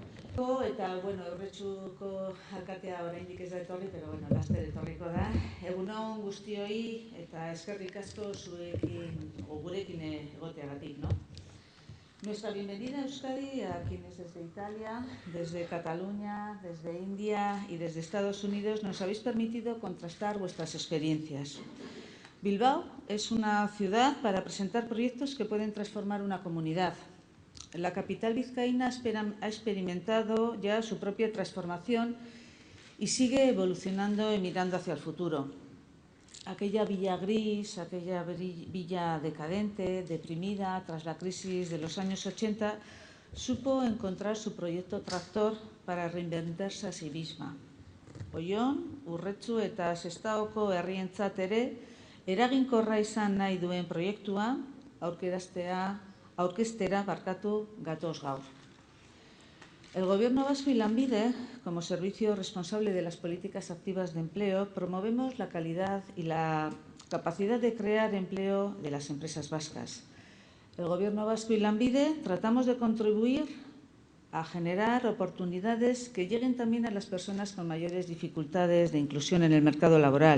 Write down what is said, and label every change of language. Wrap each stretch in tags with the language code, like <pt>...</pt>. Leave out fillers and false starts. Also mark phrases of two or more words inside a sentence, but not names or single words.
<eu>Eta, bueno, Urretxuko alkatea oraindik ez da etorri,</eu> <es>pero bueno,</es> <eu>laster etorriko da. Egunon guztioi eta eskerrik asko zuekin, o gurekin egoteagatik, ¿no?</eu> <es>Nuestra bienvenida a Euskadi, a quienes desde Italia, desde Cataluña, desde India y desde Estados Unidos nos habéis permitido contrastar vuestras experiencias. Bilbao es una ciudad para presentar proyectos que pueden transformar una comunidad. La capital vizcaína ha experimentado ya su propia transformación y sigue evolucionando y mirando hacia el futuro. Aquella villa gris, aquella villa decadente, deprimida tras la crisis de los años 80, supo encontrar su proyecto tractor para reinventarse a sí misma.</es> <eu>Oion, Urretxu eta Sestaoko herrientzat ere, eraginkorra izan nahi duen proiektua aurkeztera gatoz gaur.</eu> <es>El Gobierno vasco y Lanbide, como servicio responsable de las políticas activas de empleo, promovemos la calidad y la capacidad de crear empleo de las empresas vascas. El Gobierno vasco y Lanbide tratamos de contribuir a generar oportunidades que lleguen también a las personas con mayores dificultades de inclusión en el mercado laboral.</es>